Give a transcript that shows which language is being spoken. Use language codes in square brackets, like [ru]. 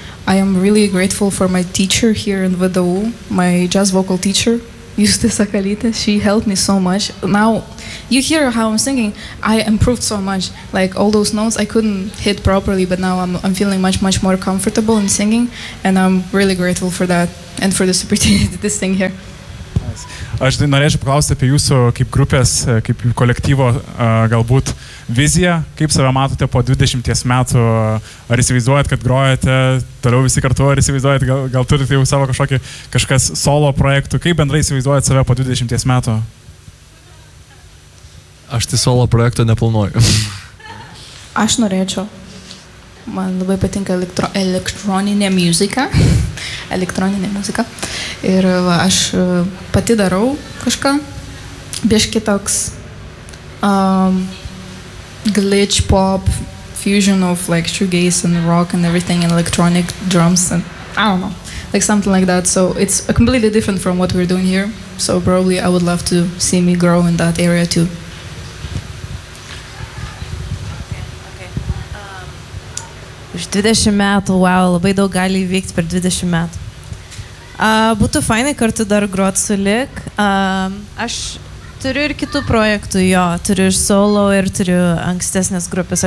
[en] I am really grateful for my teacher here in VDU, my jazz vocal teacher, Justė Sakalytė. She helped me so much. Now, you hear how I'm singing, I improved so much. Like all those notes I couldn't hit properly, but now I'm feeling much, much more comfortable in singing, and I'm really grateful for that and for this opportunity to sing here. [lt] Aš norėčiau paklausti apie jūsų kaip grupės, kaip kolektyvo galbūt viziją, kaip save matote po 20 metų, ar įsivaizduojat, kad grojate toliau visi kartu, ar įsivaizduojat, gal turite jau savo kažkokį kažkas solo projektų, kaip bendrai įsivaizduojat save po 20 metų? Aš tai solo projektą neplanuoju. Aš norėčiau. Man labai patinka elektroninė muzika. Elektroninė muzika. Ir va, aš pati darau kažką. Biški toks [en] glitch pop, fusion of like shoegaze and rock and everything and electronic drums and I don't know. Like something like that. So it's completely different from what we're doing here. So probably I would love to see me grow in that area too. [lt] Už 20 metų, wow, labai daug gali įvykti per 20 metų. Būtų fainai kartu dar groti su Lik. Aš Turiu ir kitų projektų, jo. Turiu ir solo, ir turiu ankstesnės grupės.